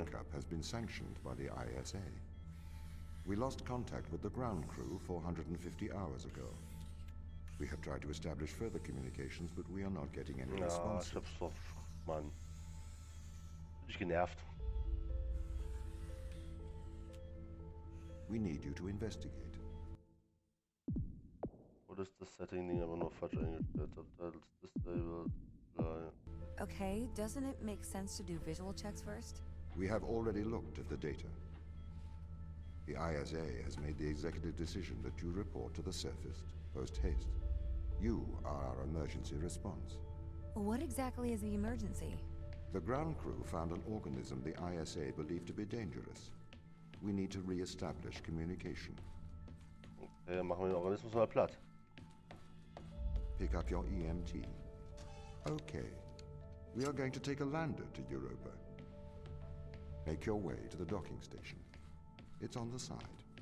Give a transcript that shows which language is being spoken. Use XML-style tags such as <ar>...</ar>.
<en>wake-up has been sanctioned by the ISA. We lost contact with the ground crew 450 hours ago. We have tried to establish further communications, but we are not getting any</en> <de>Ja,</de> <en>responses.</en> <de>ich hab's doch. Mann. Bin ich genervt.</de> <en>We need you to investigate.</en> <de>Oder ist das Setting-Ding aber nur falsch eingestellt?</de> <en>Subtitles disabled. Okay, doesn't it make sense to do visual checks first? We have already looked at the data. The ISA has made the executive decision that you report to the surface post-haste. You are our emergency response. What exactly is the emergency? The ground crew found an organism the ISA believed to be dangerous. We need to re-establish communication.</en> <de>Okay, machen wir den Organismus mal platt.</de> <en>Pick up your EMT. Okay. We are going to take a lander to Europa. Make your way to the docking station. It's on the side.</en>